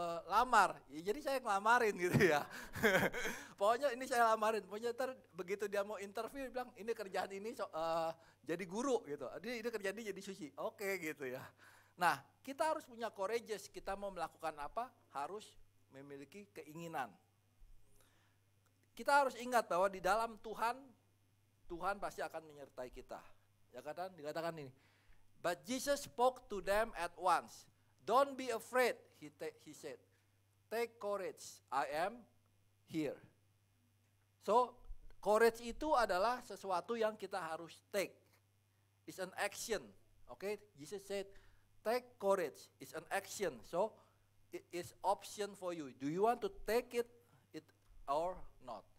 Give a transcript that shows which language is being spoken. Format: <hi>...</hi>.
<id>lamar, ya, jadi saya ngelamarin gitu ya. Pokoknya ini saya lamarin, pokoknya ntar begitu dia mau interview dia bilang ini kerjaan ini jadi guru gitu, ini kerjaan ini jadi sushi, oke gitu ya. Nah kita harus punya courageous, kita mau melakukan apa harus memiliki keinginan. Kita harus ingat bahwa di dalam Tuhan, Tuhan pasti akan menyertai kita. Ya kan, dikatakan ini.</id> <en>But Jesus spoke to them at once. Don't be afraid, he said. Take courage, I am here.</en> <id>So, courage itu adalah sesuatu yang kita harus take.</id> <en>It's an action. Okay, Jesus said, take courage. It's an action. So, it is option for you. Do you want to take it or not?</en>